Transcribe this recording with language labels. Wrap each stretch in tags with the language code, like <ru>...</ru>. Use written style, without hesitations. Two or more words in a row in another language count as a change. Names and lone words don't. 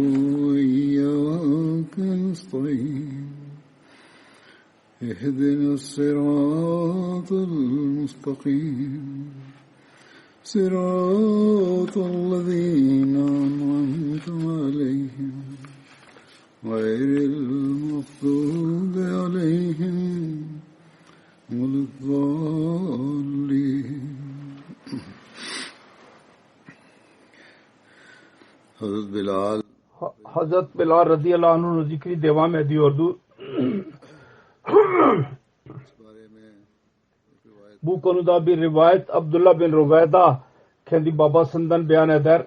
<ar>وإياك نستعين اهدنا الصراط المستقيم صراط الذين أنعمت عليهم غير المغضوب عليهم ولا الضالين.</ar> <tr>Hazret Bilal</tr> <ar>رضي الله عنه'ın</ar> <tr>zikri devam ediyordu. Bu konuda bir rivayet Abdullah bin Ruveyda kendi babasından beyan eder.</tr>